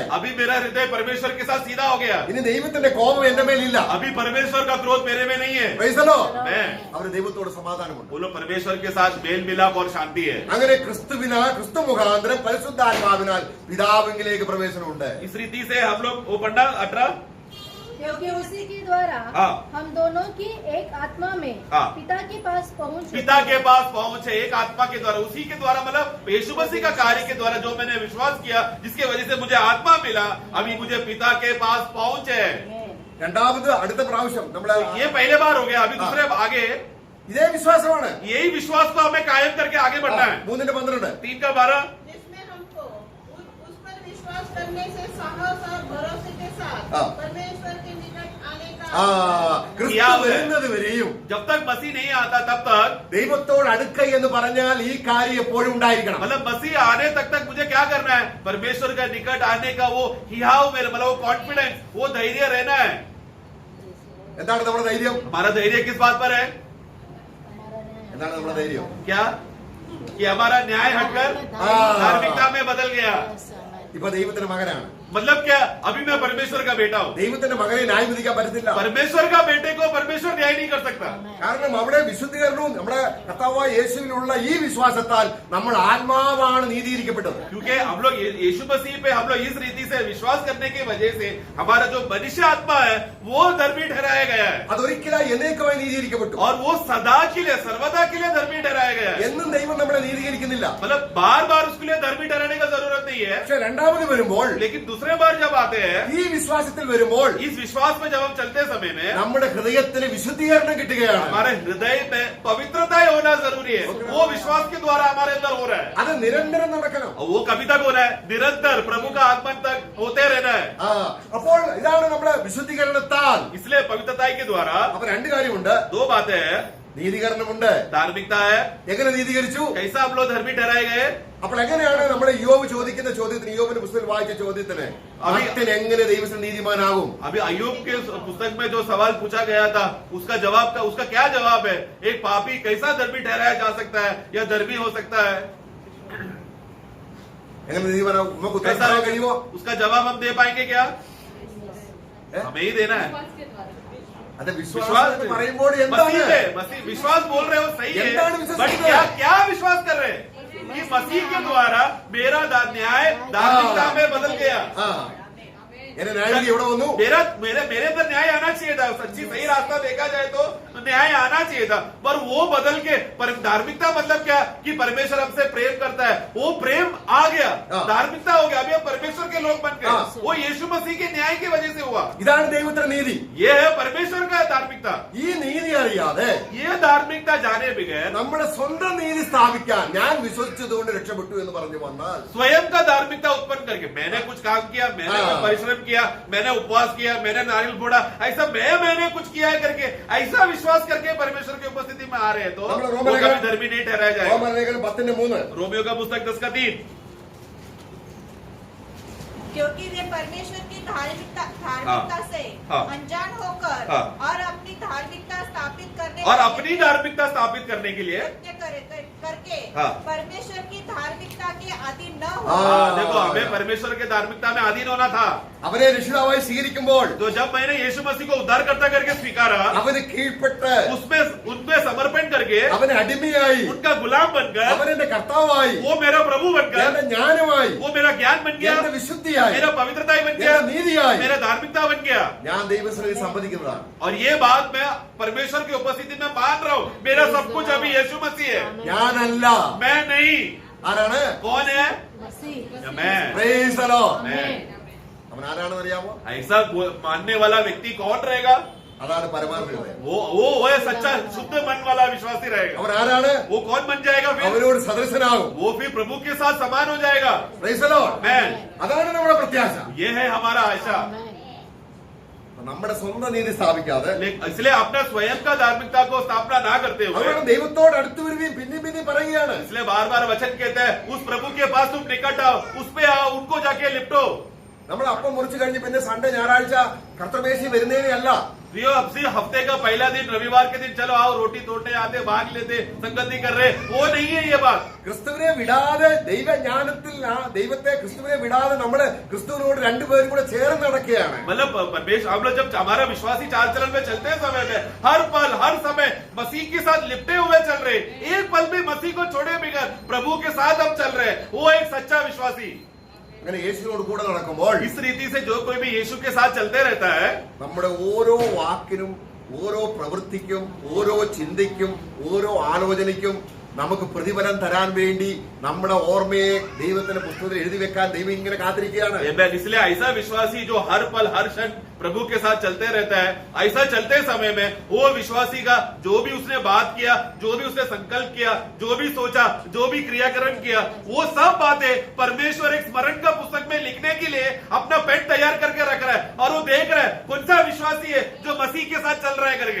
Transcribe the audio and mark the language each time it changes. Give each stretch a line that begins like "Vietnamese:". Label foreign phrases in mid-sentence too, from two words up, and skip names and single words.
Hindi: अभी मेरा हृदय परमेश्वर के साथ सीधा हो गया।
Malayalam: ഇനി ദൈവത്തിന്റെ കോപം എന്റെ മേലില്ല.
Hindi: अभी परमेश्वर का क्रोध मेरे में नहीं है।
English: Praise the Lord.
Hindi: मैं
Malayalam: അവര് ദൈവത്തോട് സമാധാനമുണ്ട്.
Hindi: बोलो, परमेश्वर के साथ मेल मिलाप और शांति है।
Malayalam: അങ്ങനെ ക്രിസ്തു മുഖാന്തരം പരിശുദ്ധാത്മാവിനാൽ പിതാവിലേക്ക് പ്രവേശനമുണ്ട്.
Hindi: इस रीति से हम लोग वो पढ़ना 18, क्योंकि उसी के द्वारा हाँ। हम दोनों की एक आत्मा में हाँ। पिता के पास पहुंच पिता के पास पहुंच है, एक आत्मा के द्वारा, उसी के द्वारा, मतलब यीशु मसीह का कार्य के द्वारा जो मैंने विश्वास किया, जिसके वजह से मुझे आत्मा मिला, अभी मुझे पिता के पास पहुंच है।
Malayalam: രണ്ടാമത് അടുത്ത പ്രാവശ്യം നമ്മള്
Hindi: ये पहले बार हो गया। अभी दूसरे आगे
Malayalam: ഇതേ വിശ്വാസമാണ്.
Hindi: यही विश्वास को हमें कायम करके आगे बढ़ना है। 3:12 3 का 12, जिसमें हमको उस पर विश्वास करने से साहस और भरोसे के साथ हाँ। परमेश्वर के निकट आने का
Malayalam: ക്രിസ്തു വരുന്നത് വരെയും
Hindi: जब तक मसीह नहीं आता तब तक,
Malayalam: ദൈവത്തോട് അടുക്ക എന്ന് പറഞ്ഞാൽ ഈ കാര്യം എപ്പോഴും ഉണ്ടായിരിക്കണം.
Hindi: मतलब मसीह आने तक मुझे क्या करना है? परमेश्वर का निकट आने का वो हियाव मेरे, मतलब वो कॉन्फिडेंस, वो धैर्य रहना है।
Malayalam: എന്താണ് നമ്മുടെ ധൈര്യം?
Hindi: हमारा धैर्य किस बात पर है?
Malayalam: എന്താണ് നമ്മുടെ ധൈര്യം?
Hindi: क्या? कि हमारा न्याय हटकर धार्मिकता में बदल गया।
Malayalam: ഇപ്പൊ ദൈവത്തിന്റെ മകനാണ്.
Hindi: मतलब क्या? अभी मैं परमेश्वर का बेटा हूँ।
Malayalam: ദൈവത്തിന്റെ മകനെ ന്യായം വിധിക്കാൻ പറ്റത്തില്ല.
Hindi: परमेश्वर का बेटे को परमेश्वर न्याय नहीं कर सकता।
Malayalam: കാരണം അവിടെ വിശുദ്ധീകരണവും നമ്മുടെ കർത്താവായ യേശുവിലുള്ള ഈ വിശ്വാസത്താൽ നമ്മൾ ആത്മാവാണ് നീതീകരിക്കപ്പെട്ടത്.
Hindi: क्योंकि हम लोग यीशु मसीह पे हम लोग इस रीति से विश्वास करने की वजह से हमारा जो मनुष्य आत्मा है वो धर्मी ठहराया गया है,
Malayalam: അതൊരിക്കലായി എന്നേക്കുമായി നീതീകരിക്കപ്പെട്ടു.
Hindi: और वो सदा के लिए, सर्वदा के लिए धर्मी ठहराया गया है।
Malayalam: എന്നും ദൈവം നമ്മളെ നീതീകരിക്കുന്നില്ല.
Hindi: मतलब बार बार उसके लिए धर्मी ठहराने का जरूरत नहीं है,
Malayalam: പക്ഷെ രണ്ടാമത് വരുമ്പോൾ
Hindi: लेकिन दूसरे बार जब आते हैं,
Malayalam: ഈ വിശ്വാസത്തിൽ വരുമ്പോൾ
Hindi: इस विश्वास में जब हम चलते समय में
Malayalam: നമ്മുടെ ഹൃദയത്തിന് വിശുദ്ധീകരണം കിട്ടുകയാണ്.
Hindi: हमारे हृदय में पवित्रता होना जरूरी है. वो विश्वास के द्वारा हमारे अंदर हो रहा है,
Malayalam: അത് നിരന്തരം നടക്കണം.
Hindi: और वो कभी तक हो रहा है, निरंतर प्रभु का आगमन तक होते रहना है.
Malayalam: അപ്പോൾ ഇതാണ് നമ്മുടെ വിശുദ്ധീകരണത്താൽ.
Hindi: इसलिए पवित्रता के द्वारा
Malayalam: അപ്പൊ രണ്ട് കാര്യമുണ്ട്.
Hindi: दो बातें हैं.
Malayalam: നീതീകരണമുണ്ട്.
Hindi: धार्मिकता है,
Malayalam: എങ്ങനെ നീതീകരിച്ചു?
Hindi: कैसा हम लोग धर्मी ठहराए गए.
Malayalam: അപ്പോൾ എങ്ങനെയാണ് നമ്മുടെ യോബ് ചോദിക്കുന്ന ചോദ്യത്തിന്, യോബിന്റെ പുസ്തകത്തിൽ വായിച്ച ചോദ്യത്തിന് ഭക്തൻ എങ്ങനെ ദൈവത്തിന് നീതിമാനാകും?
Hindi: अभी अय्यूब के पुस्तक में जो सवाल पूछा गया था, उसका क्या जवाब है? एक पापी कैसा धर्मी ठहराया जा सकता है या धर्मी हो सकता है?
Malayalam: എങ്ങനെ നീതിമാനാകും? നമുക്ക് ഉത്തരം
Hindi: कैसा
Malayalam: പറയാൻ കഴിയുമോ?
Hindi: उसका जवाब हम दे पाएंगे क्या? हमें ही देना है.
Malayalam: അത്
Hindi: विश्वास
Malayalam: വിശ്വാസം എന്ന് പറയുമ്പോൾ എന്താണ്?
Hindi: मसीह विश्वास बोल रहे हो, सही है,
Malayalam: എന്താണ് വിശ്വസിക്കുന്നത്?
Hindi: बट क्या विश्वास कर रहे हैं कि मसीह के द्वारा मेरा न्याय धार्मिकता में बदल गया.
Malayalam: എന്നെ ന്യായവിധി എവിടെ വന്നു?
Hindi: मेरे अंदर न्याय आना चाहिए था. सच्ची सही रास्ता देखा जाए तो न्याय आना चाहिए था, पर वो बदल के धार्मिकता मतलब क्या कि परमेश्वर हमसे प्रेम करता है, वो प्रेम आ गया, धार्मिकता हो गया. अभी हम परमेश्वर के लोग बन गए. वो यीशु मसीह के न्याय की वजह से हुआ.
Malayalam: ഇതാണ് ദൈവത്തിന്റെ നീതി.
Hindi: ये है परमेश्वर का धार्मिकता.
Malayalam: ഈ നീതി അറിയാതെ
Hindi: ये धार्मिकता जाने बगैर
Malayalam: നമ്മുടെ സ്വന്തം നീതി സ്ഥാപിക്കാൻ ഞാൻ വിശ്വസിച്ചതുകൊണ്ട് രക്ഷപ്പെട്ടു എന്ന് പറഞ്ഞു വന്നാൽ
Hindi: स्वयं का धार्मिकता उत्पन्न करके मैंने कुछ काम किया, मैंने कुछ परिश्रम किया, मैंने उपवास किया, मैंने नारियल फोड़ा, ऐसा मैंने कुछ किया है करके ऐसा विश्वास करके परमेश्वर की उपस्थिति में आ रहे हैं तो वो कभी धर्मी नहीं ठहराया जाएगा.
Malayalam: റോമലേഖനം 10:3
Hindi: रोमियो का पुस्तक 10:3. क्योंकि वे परमेश्वर की धार्मिकता से अनजान होकर और अपनी धार्मिकता स्थापित करने के लिए करके परमेश्वर की धार्मिकता के अधीन न हो. देखो, हमें परमेश्वर के धार्मिकता में अधीन होना था.
Malayalam: അവനെ രക്ഷിതാവായി സ്വീകരിക്കുമ്പോൾ
Hindi: तो जब मैंने यीशु मसीह को उद्धारकर्ता करके स्वीकारा,
Malayalam: അവന് കീഴ്പ്പെട്ട്
Hindi: उनमें समर्पण करके
Malayalam: അവനെ അടിമയായി
Hindi: उनका गुलाम बनकर
Malayalam: അവനെന്റെ കർത്താവായി
Hindi: वो मेरा प्रभु बनकर,
Malayalam: എന്റെ ജ്ഞാനമായി
Hindi: वो मेरा ज्ञान बन गया,
Malayalam: എന്റെ വിശുദ്ധിയായി
Hindi: मेरा पवित्रता बन
Malayalam: എന്റെ
Hindi: गया,
Malayalam: നീതിയായി
Hindi: मेरा धार्मिकता बन गया.
Malayalam: ഞാൻ ദൈവസന്നിധി സംവദിക്കുന്നതാണ്.
Hindi: और ये बात मैं परमेश्वर की उपस्थिति में मान रहा हूँ. मेरा सब कुछ अभी यीशु मसीह है,
Malayalam: ഞാനല്ല.
Hindi: मैं नहीं.
Malayalam: ആരാണ്?
Hindi: कौन है? मसीह मैं.
English: Praise the Lord.
Hindi: मैं.
Malayalam: അവൻ ആരാണെന്ന് അറിയാമോ?
Hindi: ऐसा मानने वाला व्यक्ति कौन रहेगा?
Malayalam: അതാണ് പരമാർത്ഥ ഹൃദയം.
Hindi: वो है सच्चा शुद्ध मन वाला विश्वासी रहेगा.
Malayalam: അവൻ ആരാണ്?
Hindi: वो कौन बन जाएगा फिर?
Malayalam: അവനോട് സദൃശനാകും.
Hindi: वो फिर प्रभु के साथ समान हो जाएगा.
English: Praise the Lord.
Hindi: मैं.
Malayalam: അതാണ് നമ്മുടെ പ്രത്യാശ.
Hindi: ये है हमारा आशा.
Malayalam: നമ്മുടെ സ്വന്തം നീതി സ്ഥാപിക്കാതെ
Hindi: इसलिए अपना स्वयं का धार्मिकता को स्थापना ना करते हुए,
Malayalam: അതുകൊണ്ട് ദൈവത്തോട് അടുത്ത് വരികയും പിന്നെയും പറയുകയാണ്.
Hindi: इसलिए बार बार वचन कहते हैं उस प्रभु के पास तुम निकट आओ, उस पे आओ, उनको जाके लिपटो.
Malayalam: നമ്മൾ അപ്പം മുറിച്ചു കഴിഞ്ഞ് പിന്നെ സൺഡേ ഞായറാഴ്ച കർത്തമേശി വരുന്നതിനെ अല്ല.
Hindi: प्रियो, अब सिर्फ हफ्ते का पहला दिन रविवार के दिन चलो आओ रोटी तोड़ने आते, भाग लेते, संगति कर रहे, वो नहीं है ये बात.
Malayalam: ക്രിസ്തുവിനെ വിടാതെ ദൈവജ്ഞാനത്തിൽ ദൈവത്തെ ക്രിസ്തുവിനെ വിടാതെ നമ്മള് ക്രിസ്തുവിനോട് രണ്ടുപേരും കൂടെ ചേർന്ന് നടക്കുകയാണ്.
Hindi: मतलब परमेश्वर हम लोग जब हमारा विश्वासी चाल चलन में चलते समय में हर पल हर समय मसीह के साथ लिपटे हुए चल रहे, एक पल भी मसीह को छोड़े बगैर प्रभु के साथ हम चल रहे, वो एक सच्चा विश्वासी.
Malayalam: അങ്ങനെ യേശുവിനോട് കൂടെ നടക്കുമ്പോൾ
Hindi: इस रीति से जो कोई भी यीशु के साथ चलते रहता है,
Malayalam: നമ്മുടെ ഓരോ വാക്കിനും ഓരോ പ്രവൃത്തിക്കും ഓരോ ചിന്തയ്ക്കും ഓരോ ആലോചനയ്ക്കും നമുക്ക് പ്രതിഫലം തരാൻ വേണ്ടി നമ്മുടെ ഓർമ്മയെ ദൈവത്തിന്റെ പുസ്തകത്തിൽ എഴുതി വെക്കാൻ ദൈവം ഇങ്ങനെ കാത്തിരിക്കുകയാണ്.
Hindi: इसलिए ऐसा विश्वासी जो हर पल हर क्षण प्रभु के साथ चलते रहता है, ऐसा चलते समय में वो विश्वासी का जो भी उसने बात किया, जो भी उसने संकल्प किया, जो भी सोचा, जो भी क्रियाकरण किया, वो सब बातें परमेश्वर एक स्मरण का पुस्तक में लिखने के लिए अपना पेन तैयार करके रख रहा है, और वो देख रहा है कौन सा विश्वासी है जो मसीह के साथ चल रहा है करके.